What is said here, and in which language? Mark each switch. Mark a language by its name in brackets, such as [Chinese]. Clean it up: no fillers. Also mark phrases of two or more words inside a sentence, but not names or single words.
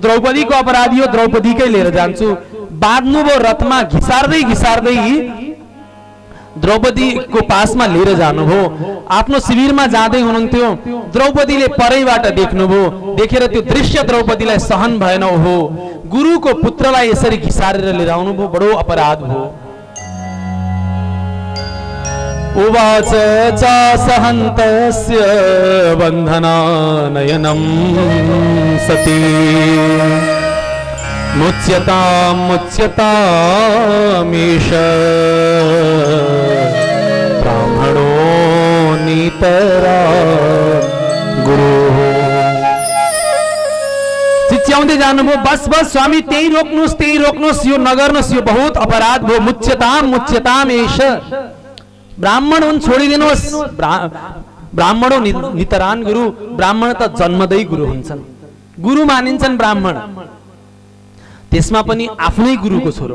[Nepali] यो द्रौपदीको अपराधी हो, द्रौपदीकै लिएर जान्छु। बाँध्नुभयो रथमा घिसार्दै घिसार्दै द्रौपदीको पासमा लिएर जानुभयो। आफ्नो शिविरमा जाँदै हुनुहुन्थ्यो, द्रौपदीले परैबाट देख्नुभयो। देखेर त्यो दृश्य द्रौपदीलाई सहन भएन। ओहो, गुरुको पुत्रलाई यसरी घिसारेर लिएर आउनुभयो, बडो अपराध भयो। [Sanskrit] उवाच च सहन्तस्य बन्धनानयनं सती मुच्यतामीश ब्राह्मणो नीतरा गुरु। [Nepali] चिच्याउँदै जानुभयो, बस बस स्वामी, त्यही रोक्नुहोस्, यो नगर्नुहोस्, यो बहुत अपराध भयो। [Sanskrit] मुच्यताम एष, [Nepali] ब्राह्मण हुन्, छोडिदिनुहोस्। [Sanskrit] ब्राह्मणो नितरान गुरु, [Nepali] ब्राह्मण त जन्मदै गुरु हुन्छन्, गुरु मानिन्छन् ब्राह्मण, त्यसमा पनि आफ्नै गुरुको छोरो।